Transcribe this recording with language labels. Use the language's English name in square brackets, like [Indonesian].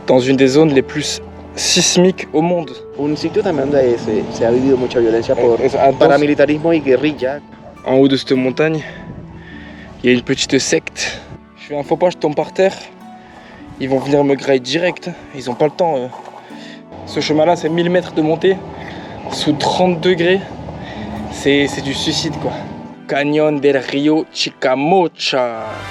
[French] dans une des zones les plus sismiques au monde. [Spanish] Un sitio también donde se ha vivido mucha violencia por Entonces, paramilitarismo y guerrilla. [French] en haut de cette montagne, il y a une petite secte. Je fais un faux pas, je tombe par terre. Ils vont venir me grailler direct. Ils ont pas le temps. Ce chemin-là, c'est 1000 mètres de montée sous 30 degrés. C'est du suicide, quoi. Canyon del Río Chicamocha.